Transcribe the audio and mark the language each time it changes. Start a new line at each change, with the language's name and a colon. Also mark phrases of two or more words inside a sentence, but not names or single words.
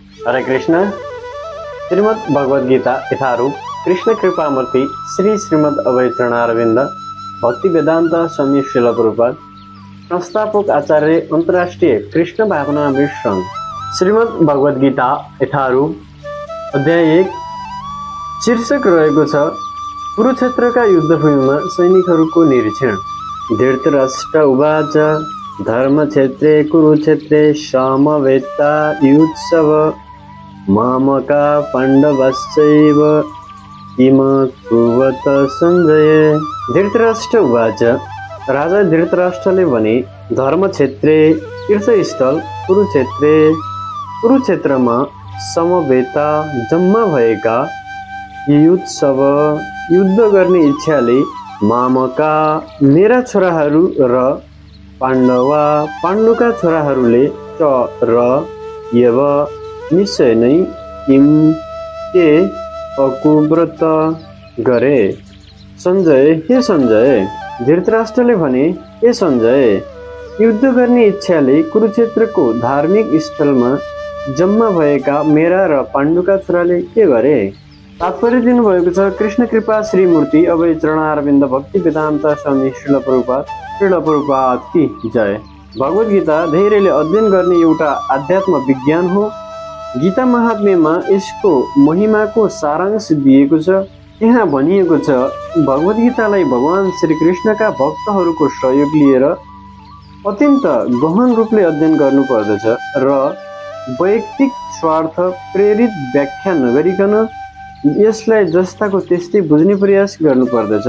Nepali: हरे कृष्ण। श्रीमद् भगवद गीता यथारूप कृष्ण कृपामूर्ति श्री श्रीमद् अभय चरणारविंद भक्ति वेदांत स्वामी श्रील प्रभुपाद संस्थापक आचार्य अंतर्राष्ट्रीय कृष्ण भावना मिश्रण श्रीमद् भगवद गीता यथारूप अध्याय 1 शीर्षक रहेको छ कुरुक्षेत्रका युद्धभूमिमा सैनिकहरूको निरीक्षण।
Sanskrit: धृतराष्ट्र उवाच धर्मक्षेत्रे कुरुक्षेत्रे समवेता युत्सव मामका पाण्डवश्चैव किम कुर्वत संजय।
Nepali: धृतराष्ट्र उवाच राजा धृतराष्ट्रले भने धर्मक्षेत्रे तीर्थस्थल कुरुक्षेत्रमा समवेता जम्मा भएका युत्सव युद्ध गर्ने इच्छाले मामका मेरा छोराहरू र पाण्डुका छोराहरूले च र यव निश्चय नै किम के अकुव्रत गरे। संजय हे संजय। धृतराष्ट्रले भने हे संजय, युद्ध गर्ने इच्छाले कुरुक्षेत्रको धार्मिक स्थलमा जम्मा भएका मेरा र पाण्डुका छोराले के गरे। तात्पर्य दिनुभएको छ कृष्ण कृपा श्रीमूर्ति अभय चरणारविन्द भक्ति वेदान्त स्वामी श्रील प्रभुपाद
Hindi: की जय।
Nepali: भगवद गीता धेरैले अध्ययन गर्ने एउटा आध्यात्म विज्ञान हो। गीता महात्म्यमा यसको महिमाको सारांश दिएको छ। यहाँ भनिएको छ भगवद गीतालाई भगवान श्री कृष्णका भक्तहरूको सहयोग लिएर अत्यन्त गहन रूपले अध्ययन गर्नुपर्दछ र वैयक्तिक स्वार्थ प्रेरित व्याख्या नगरिकन यसलाई जस्ताको त्यस्तै बुझ्ने प्रयास गर्नुपर्दछ।